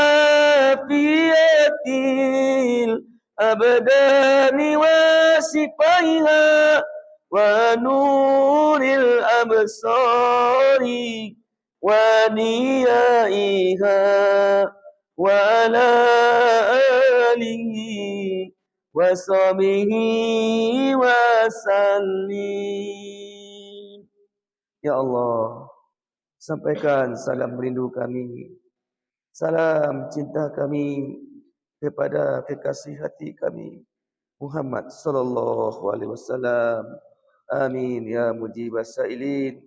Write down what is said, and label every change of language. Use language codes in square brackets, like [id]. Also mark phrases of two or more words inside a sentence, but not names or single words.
[ar] عافية الأبدان وشفائها ونور الأبصار و ضيائها وعلى آله وصحبه وسلم. يا الله, [id] sampaikan salam rindu kami, salam cinta kami kepada kekasih hati kami Muhammad [ar] صلى الله عليه وسلم. آمين يا مجيب السائلين.